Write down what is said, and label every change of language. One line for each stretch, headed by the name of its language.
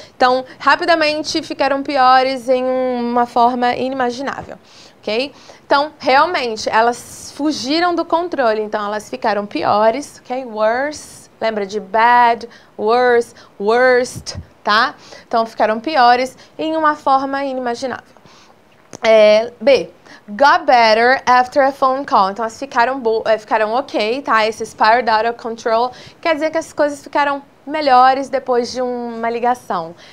Portuguese: Então, rapidamente ficaram piores em uma forma inimaginável, ok? Então, realmente, elas fugiram do controle, então elas ficaram piores, ok?
English: Worse,
Portuguese: lembra de
English: bad, worse, worst,
Portuguese: tá? Então, ficaram piores em uma forma inimaginável. B.
English: Got better after a phone call.
Portuguese: Então, elas ficaram ok, tá? Esse
English: spiraled out of control
Portuguese: quer dizer que as coisas ficaram melhores depois de uma ligação.